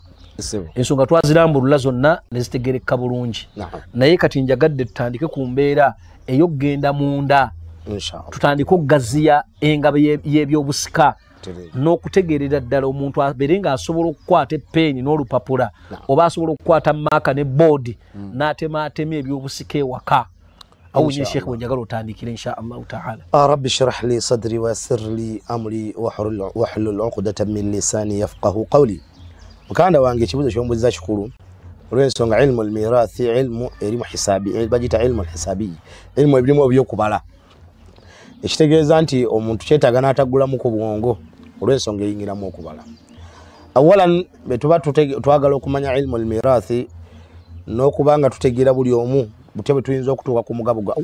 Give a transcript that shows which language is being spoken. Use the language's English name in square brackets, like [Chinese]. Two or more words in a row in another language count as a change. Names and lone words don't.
[Ganda] Ensonga twazirambulula zonna ne zitegerekeka bulungi, naye kati njagadde tutandike ku mbeera ey'okugenda munda, tutandike okugaziya engabo y'ebyobusika n'okutegeerera ddala omuntu abeere nga asobola okukwata epeeni n'olupapula oba asobola okukwata maaka ne boodi n'atematema ebyobusika ewaka. awunye Sheikh wenjagala otandikire [Arabic] إن شاء الله تعالى. رب اشرح لي صدري ويسر لي أمري واحلل عقدة من لساني يفقهوا قولي. [Ganda] Mukanda wange ekibuzo ky'ombuziza kikulu olw'ensonga [Arabic] علم الميراث, [Ganda] ilmu erimu hisabi, bagita [Arabic] علم الحساب, [Ganda] ilmu ebirimu ebyokubala. Ekitegeeza nti omuntu kyetaaga n'ataggulamu ku bwongo olw'ensonga eyingiramu okubala. Awalan betuba twagala okumanya [Arabic] علم الميراث [Ganda] n'okubanga tutegeera buli omu butya bwe tuyinza okutuuka ku mugabo gwa.